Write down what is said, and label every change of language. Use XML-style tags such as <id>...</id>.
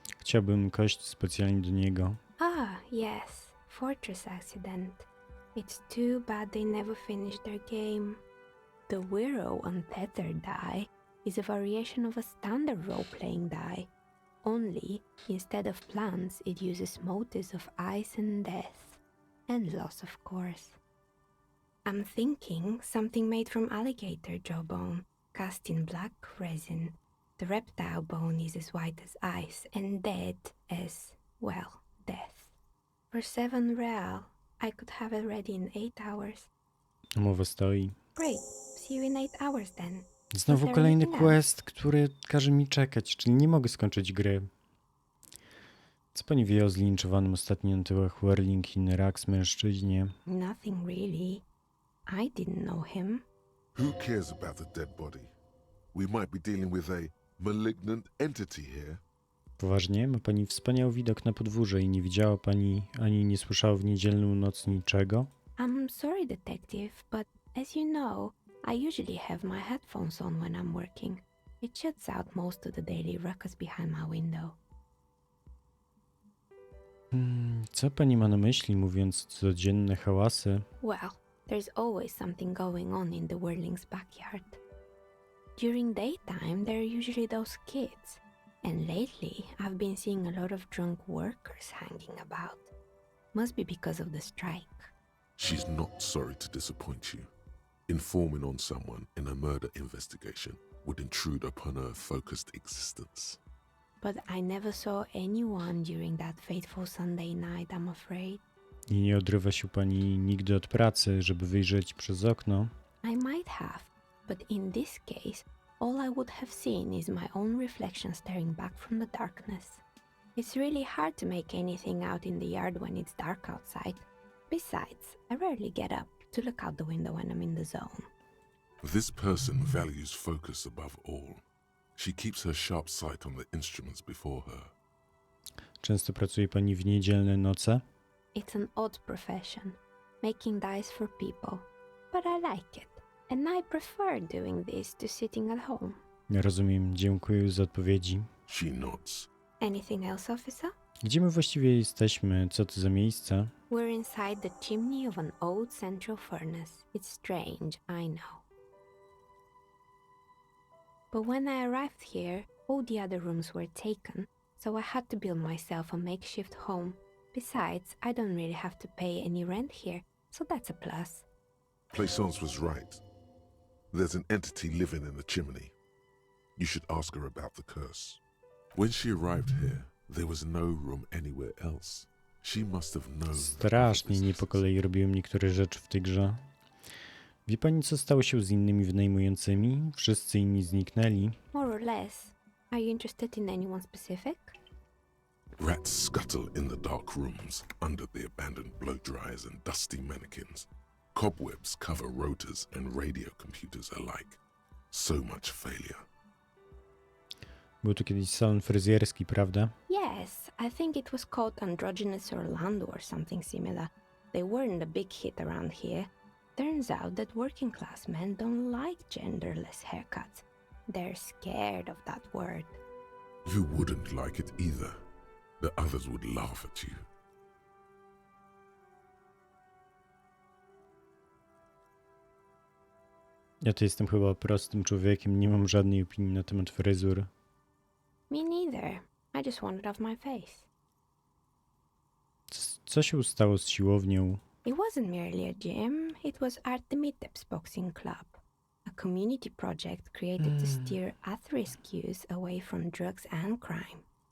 <pl>Chciałbym kość specjalnie do niego.</pl> <en>Ah, yes. Fortress accident. It's too bad they never finished their game. The Wirral Untethered die is a variation of a standard role-playing die. Only, instead of plants, it uses motifs of ice and death. And loss, of course. I'm thinking something made from alligator jawbone, cast in black resin. The reptile bone is as white as ice and dead as, well, death. For 7 real, I could have it ready in 8 hours.</en> <pl>Mowa stoi.</pl> <en>Great. See you in 8 hours then.</en> <pl>Znowu kolejny quest, który każe mi czekać, czyli nie mogę skończyć gry. Co pani wie o zlinczowanym ostatnio na tyłach Whirling in Rags mężczyźnie?</pl> <en>Nothing really. I didn't know him. Who cares about the dead body? We might be dealing with a malignant entity here.</en> <pl>Poważnie? Ma pani wspaniały widok na podwórze i nie widziała pani ani nie słyszała w niedzielną noc niczego?</pl> <en>I'm sorry, detective, but as you know, I usually have my headphones on when I'm working. It shuts out most of the daily ruckus behind my window.</en> <pl>Co pani ma na myśli, mówiąc codzienne hałasy?</pl> <en>Well, there's always something going on in the Whirling's backyard. During daytime, there are usually those kids. And lately, I've been seeing a lot of drunk workers hanging about. Must be because of the strike. She's not sorry to disappoint you. Informing on someone in a murder investigation would intrude upon her focused existence. But I never saw anyone during that fateful Sunday night, I'm afraid.</en> <pl>I nie odrywa się pani nigdy od pracy, żeby wyjrzeć przez okno?</pl> <en>I might have, but in this case, all I would have seen is my own reflection staring back from the darkness. It's really hard to make anything out in the yard when it's dark outside. Besides, I rarely get up to look out the window when I'm in the zone. This person values focus above all. She keeps her sharp sight on the instruments before her.</en> <pl>Często pracuje pani w niedzielne noce?</pl> <en>It's an odd profession, making dice for people, but I like it, and I prefer doing this to sitting at home.</en> <pl>Rozumiem, dziękuję za odpowiedzi.</pl> <en>She nods. Anything else, officer?</en> <pl>Gdzie my właściwie jesteśmy? Co to za miejsce?</pl> <en>We're inside the chimney of an old central furnace. It's strange, I know. But when I arrived here, all the other rooms were taken, so I had to build myself a makeshift home. Besides, I don't really have to pay any rent here, so that's a plus. Plaisance was right. There's an entity living in the chimney. You should ask her about the curse. When she arrived here, there was no room anywhere else. She must have known.</en> <pl>Strasznie nie po kolei robiłem niektóre rzeczy w tej grze. Wie pani, co stało się z innymi wynajmującymi? Wszyscy inni zniknęli.</pl> <en>More or less. Are you interested in anyone specific? Rats scuttle in the dark rooms under the abandoned blow dryers and dusty mannequins. Cobwebs cover rotors and radio computers alike. So much failure.</en> <pl>Był tu kiedyś salon fryzjerski, prawda?</pl> <en>Yes, I think it was called Androgynous Orlando or something similar. They weren't a big hit around here. Turns out that working class men don't like genderless haircuts. They're scared of that word. You wouldn't like it either. The others would laugh at you.</en> <pl>Ja to jestem chyba prostym człowiekiem, nie mam żadnej opinii na temat fryzur.</pl> <en>Me neither. I just want it off my face.</en> <pl>Co się stało z siłownią?</pl> <en>It wasn't merely a gym, it was Artemitep's Boxing Club, a community project created to steer at-risk youth away from drugs and crime.</en>